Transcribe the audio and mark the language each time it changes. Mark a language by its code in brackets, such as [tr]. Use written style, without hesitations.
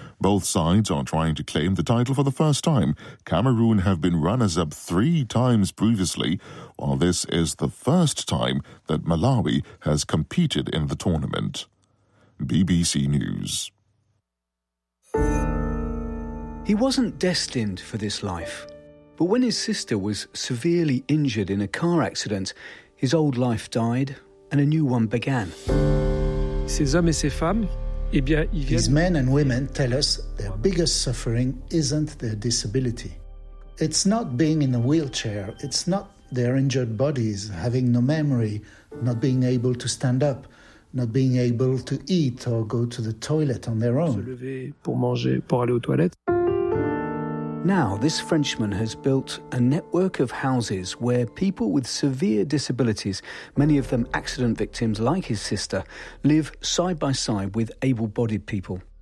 [en] Both sides are trying to claim the title for the first time. Cameroon have been runners-up 3 times previously, while this is the first time that Malawi has competed in the tournament. BBC News. He wasn't destined for this life, but when his sister was severely injured in a car accident, his old life died and a new one began. [fr] Ces hommes et ces femmes, eh bien, ils viennent... [en] These men and women tell us their biggest suffering isn't their disability. It's not being in a wheelchair. It's not their injured bodies, having no memory, not being able to stand up, not being able to eat or go to the toilet on their own. [fr] Se lever pour manger, pour aller aux toilettes. [en] Now, this Frenchman has built a network of houses where people with severe disabilities, many of them accident victims like his sister, live side by side with able-bodied people.